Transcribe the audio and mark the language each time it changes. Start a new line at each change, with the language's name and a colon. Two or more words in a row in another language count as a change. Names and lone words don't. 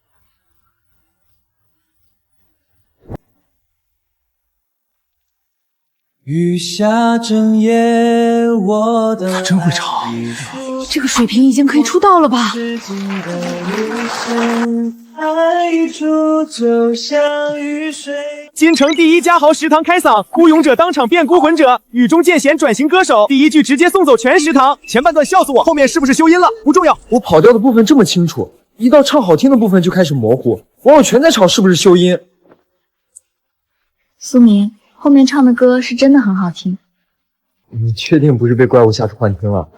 Chinese: 雨下整夜，我的他真會唱。這個水平已經可以出道了吧？京城第一家豪食堂開嗓，孤勇者當場變孤魂者，雨中劍賢轉型歌手，第一句直接送走全食堂。前半段笑死我，後面是不是修音了？不重要。我跑調的部分這麼清楚，一到唱好聽的部分就開始模糊，網友全在吵是不是修音。蘇明，後面唱的歌是真的很好聽。你確定不是被怪物嚇出幻聽了？